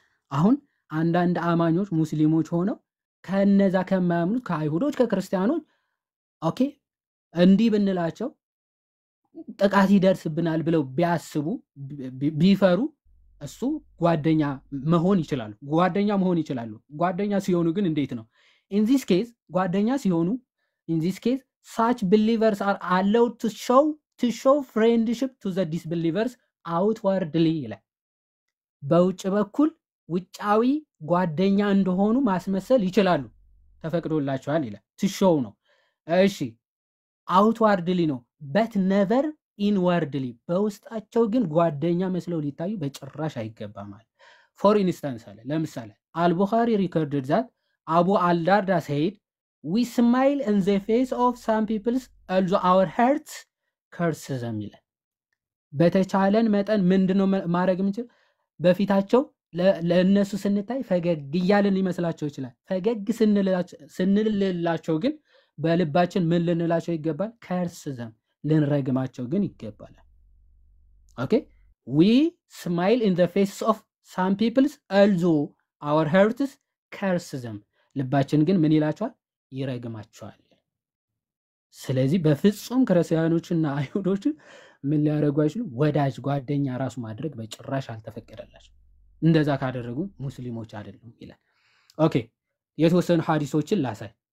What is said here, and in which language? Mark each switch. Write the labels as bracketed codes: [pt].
[am] አሁን አንዳንድ አማኞች ሙስሊሞች ሆነው ከነዛ ከማያምኑት ከአይሁዶች ከክርስቲያኖች ኦኬ እንዲህ ብንላቸው ጥቃት ይደርስብናል ብለው ቢያስቡ ቢፈሩ እሱ ጓደኛ መሆን ይችላሉ። ጓደኛ ሲሆኑ ግን እንዴት ነው? [en] in this case [am] ጓደኛ ሲሆኑ [en] in this case such believers are allowed to show friendship to the disbelievers outwardly [am] ይላል። በውጭ በኩል ውጫዊ ጓደኛ እንደሆኑ ማስመሰል ይችላሉ፣ ተፈቅዶላቸዋል ይላል። [en] to show [am] ነው እሺ፣ [en] outwardly [am] ነው [en] but never inwardly [am] በውስጣቸው ግን ጓደኛ መስለው ሊታዩ በጭራሽ አይገባም ማለት። [en] for instance [am] አለ ለምሳሌ አልቡኻሪ [en] recorded that Abu al-Darda said we smile in the face of some people's although our hearts curse them [am] ይላል። በተቻለን መጠን ምንድነው ማድረግ የምንችል በፊታቸው ለእነሱ ስንታይ ፈገግ እያልን ሊመስላቸው ይችላል። ፈገግ ስንልላቸው ግን በልባችን ምን ልንላቸው ይገባል? ከርስ ዘም ልንረግማቸው ግን ይገባል። ኦኬ [en] we smile in the faces of some people's although our hearts curse them [am] ልባችን ግን ምን ይላቸዋል? ይረግማቸዋል። ስለዚህ በፍጹም ክርስቲያኖችና አይሁዶች ምን ሊያደርጉ አይችሉም? ወዳጅ ጓደኛ ራሱ ማድረግ በጭራሽ አልተፈቀደላቸው። እንደዛ ካደረጉ ሙስሊሞች አይደሉም ይላል። ኦኬ የተወሰኑ ሐዲሶችን ላሳይ።